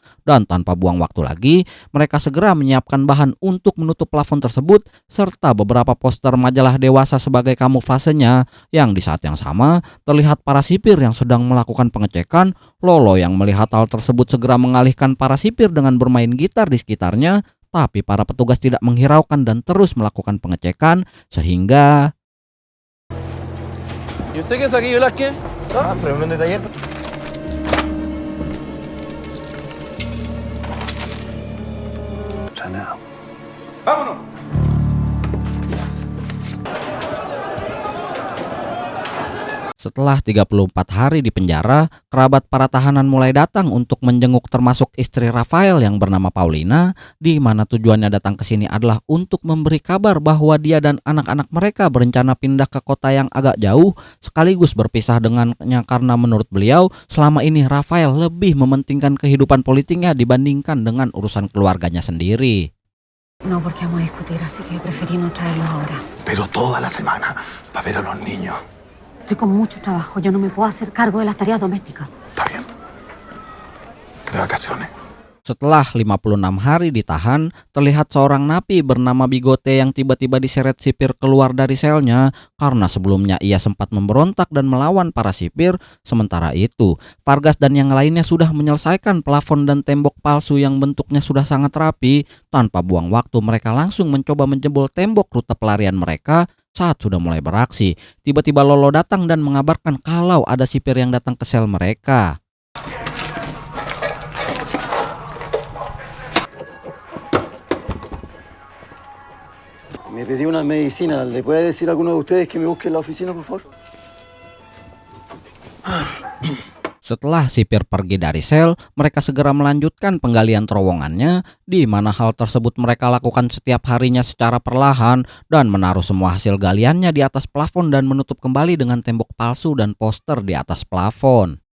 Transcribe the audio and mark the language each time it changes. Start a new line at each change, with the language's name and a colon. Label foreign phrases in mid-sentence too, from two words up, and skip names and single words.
Indonesian: Dan tanpa buang waktu lagi, mereka segera menyiapkan bahan untuk menutup plafon tersebut serta beberapa poster majalah dewasa sebagai kamuflasenya. Yang di saat yang sama terlihat para sipir yang sedang melakukan pengecekan. Lolo yang melihat hal tersebut segera mengalihkan para sipir dengan bermain gitar di sekitarnya, tapi para petugas tidak menghiraukan dan terus melakukan pengecekan sehingga...
Spanish: ¿Y usted qué es aquí, Velázquez? Ah, reunión de taller. ¡Vámonos!
Indonesian: Setelah 34 hari di penjara, kerabat para tahanan mulai datang untuk menjenguk termasuk istri Rafael yang bernama Paulina, di mana tujuannya datang ke sini adalah untuk memberi kabar bahwa dia dan anak-anak mereka berencana pindah ke kota yang agak jauh, sekaligus berpisah dengannya karena menurut beliau selama ini Rafael lebih mementingkan kehidupan politiknya dibandingkan dengan urusan keluarganya sendiri.
Spanish: No, porque vamos a discutir, así que preferí no traerlos ahora. Pero toda la semana para ver a los niños. Estoy con mucho trabajo, yo no me puedo hacer cargo de las tareas domésticas. Está bien. De vacaciones.
Indonesian: Setelah 56 hari ditahan, terlihat seorang napi bernama Bigote yang tiba-tiba diseret sipir keluar dari selnya karena sebelumnya ia sempat memberontak dan melawan para sipir. Sementara itu, Vargas dan yang lainnya sudah menyelesaikan plafon dan tembok palsu yang bentuknya sudah sangat rapi. Tanpa buang waktu, mereka langsung mencoba menjebol tembok rute pelarian mereka. Saat sudah mulai beraksi, tiba-tiba Lolo datang dan mengabarkan kalau ada sipir yang datang ke sel mereka.
Spanish: Me pedí una medicina. ¿Le puede decir a alguno de ustedes que me busque en la oficina, por favor?
Indonesian: Setelah sipir pergi dari sel, mereka segera melanjutkan penggalian terowongannya, di mana hal tersebut mereka lakukan setiap harinya secara perlahan dan menaruh semua hasil galiannya di atas plafon dan menutup kembali dengan tembok palsu dan poster di atas plafon.